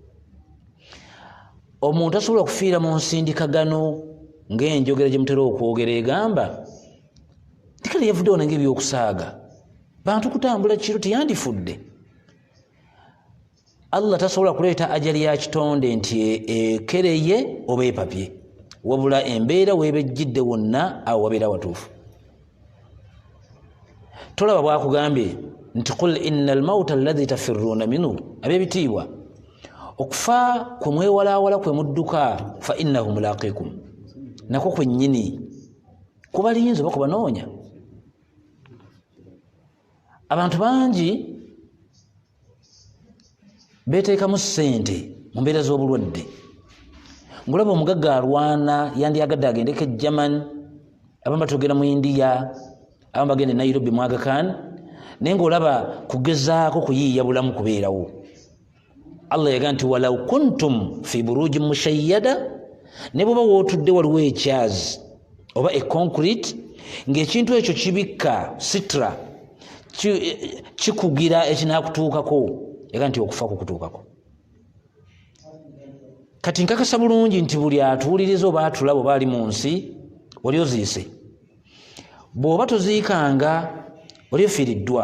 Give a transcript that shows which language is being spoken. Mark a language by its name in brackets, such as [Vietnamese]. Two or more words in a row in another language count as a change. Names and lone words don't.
[Ganda] Omuntu asobola okufiira mu nsindikagano ng'enjogera gye mutera okwogera egamba tikale yavuddewo nange ebyokusaaga, bantu kutambula kiro teyandifudde. Allah tasobola kuleeta ajali ya kitonde nti ekereye oba epapye, wabula embeera weebejjidde wonna awo wabeera watuufu. Tolaba bwakugambye nti [Arabic] قل إن الموت الذي تفرون منه, [Ganda] ab'ebitiibwa, okufa kwe mwewalaawala kwe mudduka, [Arabic] فإنه ملاقيكم, [Ganda] nako kwennyini kubalinze oba kubanoonya. Abantu bangi beeteekamu ssente mu mbeera z'obulwadde. Ngulaba omugagga alwana yandiyagadde agendeko e German, abamu batogera mu India, abamu bagenda e Nairobi mu Aga Khan, naye ng'olaba kugezaako kuyiiya bulamu kubeerawo. Allah yagaa nti [Arabic] ولو كنتم في بروج مشيدة, [Ganda] ne bw'oba wootudde waliwo ekyazi oba econcrete ng'ekintu ekyo kibikka sitra kikugira ekinaakutuukako, yagaa nti okufa kukutuukako. Kati nkakasa bulungi nti buli atuwuliriza oba atulaba oba ali mu nsi oli oziise, bw'oba toziikanga oli ofiiriddwa.